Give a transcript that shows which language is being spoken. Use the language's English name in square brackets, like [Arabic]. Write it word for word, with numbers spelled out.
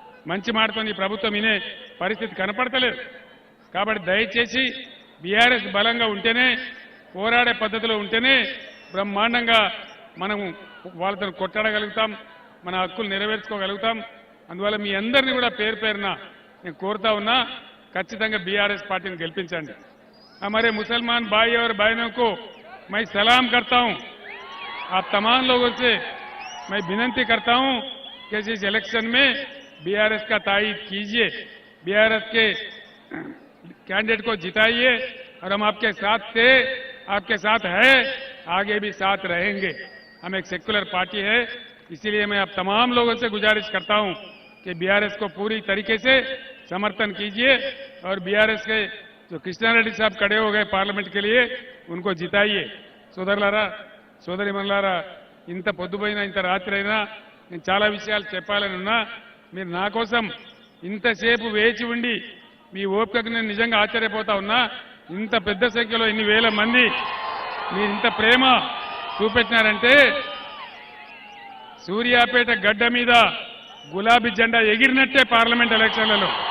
[Telugu] మంచి మాటతో ఈ ప్రభుత్వం వినే పరిస్థితి కనపడతలేదు. కాబట్టి దయచేసి బీఆర్ఎస్ బలంగా ఉంటేనే, పోరాడే పద్ధతిలో ఉంటేనే బ్రహ్మాండంగా మనం వాళ్ళతో కొట్టాడగలుగుతాం, మన హక్కులు నెరవేర్చుకోగలుగుతాం. అందువల్ల మీ అందరినీ కూడా పేరు పేరున నేను కోరుతా ఉన్నా, ఖచ్చితంగా బీఆర్ఎస్ పార్టీని గెలిపించండి. [Hindi] हमारे मुसलमान भाई और बहनों को मैं सलाम करता हूं। आप तमाम लोगों से मैं विनती करता हूं कि इस इलेक्शन में बीआरएस का तायिद कीजिए, बीआरएस के कैंडिडेट को जिताइए और हम आपके साथ थे, आपके साथ है, आगे भी साथ रहेंगे। हम एक सेक्युलर पार्टी है, इसीलिए मैं आप तमाम लोगों से गुजारिश करता हूं कि बीआरएस को पूरी तरीके से समर्थन कीजिए और बीआरएस के जो कृष्णा रेड्डी साहब खड़े हो गए पार्लमेंट के लिए, उनको जिताइए. [Telugu] సోదరులారా, సోదరిమణులారా, ఇంత పొద్దుపోయినా ఇంత రాత్రి అయినా నేను చాలా విషయాలు చెప్పాలని ఉన్నా. మీరు నా కోసం ఇంతసేపు వేచి ఉండి మీ ఓపికకు నేను నిజంగా ఆశ్చర్యపోతా ఉన్నా. ఇంత పెద్ద సంఖ్యలో ఇన్ని వేల మంది మీరు ఇంత ప్రేమ చూపెట్టినారంటే సూర్యాపేట గడ్డ మీద గులాబీ జెండా ఎగిరినట్టే పార్లమెంట్ ఎలక్షన్లలో.